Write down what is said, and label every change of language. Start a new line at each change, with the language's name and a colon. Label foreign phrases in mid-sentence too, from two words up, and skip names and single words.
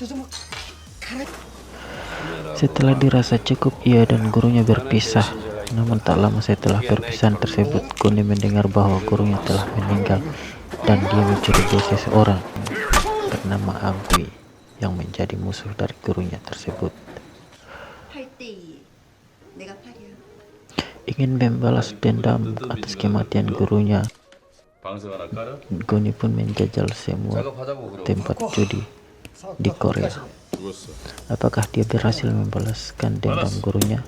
Indonesian: Setelah dirasa cukup, ia dan gurunya berpisah. Namun tak lama setelah perpisahan tersebut, Goni mendengar bahwa gurunya telah meninggal dan dia mencurigai seseorang bernama Agui yang menjadi musuh dari gurunya tersebut.
Korean: 8대2. 내가 8이야.
Indonesian: Ingin membalas dendam atas kematian gurunya,
Korean: 방석 하나 깔아.
Indonesian: Goni pun menjajal semua tempat judi di Korea. Apakah dia berhasil membalaskan dendam gurunya?